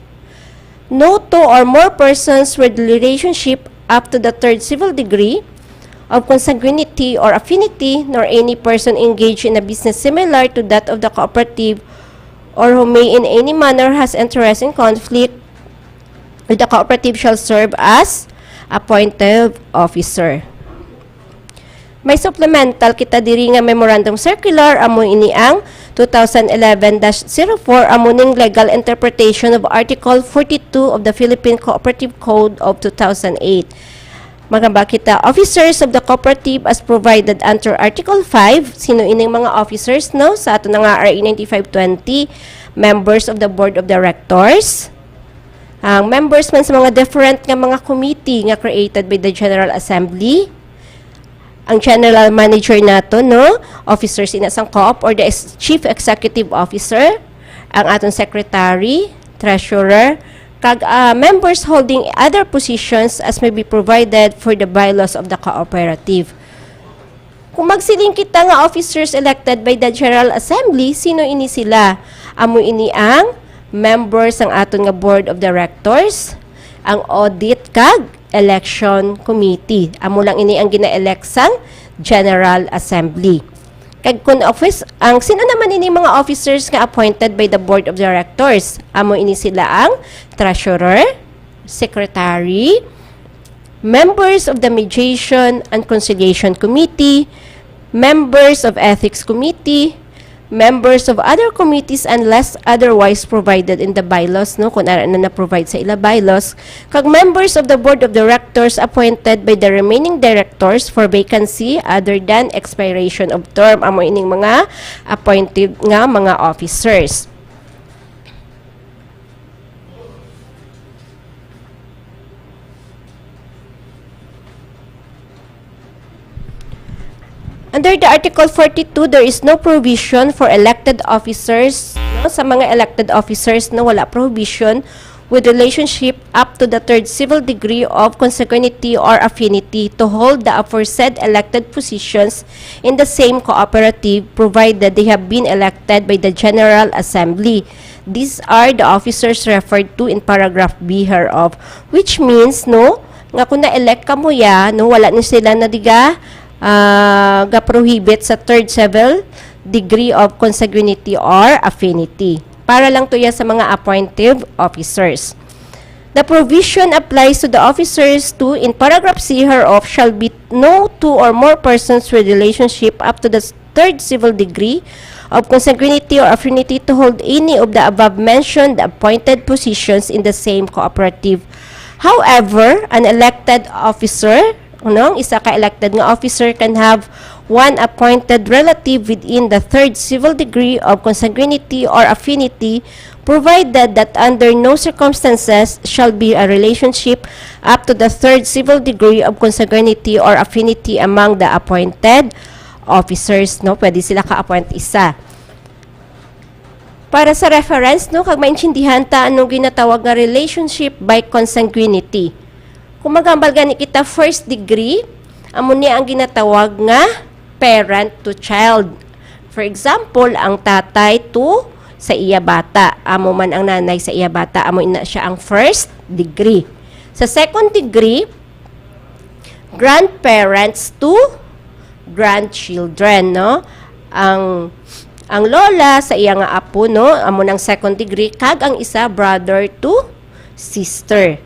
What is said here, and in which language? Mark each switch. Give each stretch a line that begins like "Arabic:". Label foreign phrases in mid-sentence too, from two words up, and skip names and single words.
English: No two or more persons with relationship up to the third civil degree of consanguinity or affinity, nor any person engaged in a business similar to that of the cooperative or who may in any manner has interest in conflict with the cooperative shall serve as appointed officer.
Hiligaynon: May supplemental kita diri nga
English: memorandum circular
Hiligaynon: amo ini ang 2011-04 amo ning
English: legal interpretation of Article 42 of the Philippine Cooperative Code of 2008.
Hiligaynon: Magamba kita,
English: officers of the cooperative as provided under Article 5.
Hiligaynon: Sino ining mga officers, no? Sa ato na nga RA 9520,
English: members of the Board of Directors.
Hiligaynon: Ang members man sa mga different nga mga committee nga
English: created by the General Assembly.
Hiligaynon: Ang general manager nato, no?
English: Officers in asang co-op or the chief executive officer.
Hiligaynon: Ang aton secretary, treasurer, kag
English: members holding other positions as may be provided for the bylaws of the cooperative.
Hiligaynon: Kung magsiling kita nga officers elected by the General Assembly, sino ini sila? Amo ini ang members ng aton nga Board of Directors, ang Audit kag Election Committee. Amo lang ini ang gina-elect sang General Assembly. Kag kun office, ang sino naman ini mga officers nga
English: appointed by the Board of Directors?
Hiligaynon: Amo ini sila ang Treasurer, Secretary,
English: members of the Mediation and Conciliation Committee, members of Ethics Committee, members of other committees unless otherwise provided in the bylaws,
Hiligaynon: no, kung ano na provide sa ila bylaws, kag
English: members of the Board of Directors appointed by the remaining directors for vacancy other than expiration of term.
Hiligaynon: Amo ining mga appointed nga mga officers.
English: Under the Article 42, there is no provision for elected officers.
Hiligaynon: No? Sa mga
English: elected officers,
Hiligaynon: no, wala
English: provision with relationship up to the third civil degree of consanguinity or affinity to hold the aforesaid elected positions in the same cooperative provided they have been elected by the General Assembly. These are the officers referred to in paragraph B hereof, which means,
Hiligaynon: no, nga kung na-elect ka mo ya, no, wala na sila na diga ga-prohibit sa
English: third civil degree of consanguinity or affinity.
Hiligaynon: Para lang to yan sa mga appointive officers.
English: The provision applies to the officers to, in paragraph C hereof, shall be no two or more persons with relationship up to the third civil degree of consanguinity or affinity to hold any of the above-mentioned appointed positions in the same cooperative. However, an elected officer,
Hiligaynon: ang isa ka
English: elected nga officer can have one appointed relative within the third civil degree of consanguinity or affinity, provided that under no circumstances shall be a relationship up to the third civil degree of consanguinity or affinity among the appointed officers.
Hiligaynon: No, pwede sila ka-appoint isa. Para sa reference, no, kag maintindihan ta anong ginatawag nga relationship by consanguinity. Kung magambal gani kita
English: first degree,
Hiligaynon: amo niya ang ginatawag nga
English: parent to child. For example,
Hiligaynon: ang tatay to sa iya bata, amo man ang nanay sa iya bata, amo ina siya ang
English: first degree. Sa second degree, grandparents to grandchildren,
Hiligaynon: no? Ang lola sa iya nga apo, no, amo nang
English: second degree,
Hiligaynon: kag ang isa
English: brother to sister.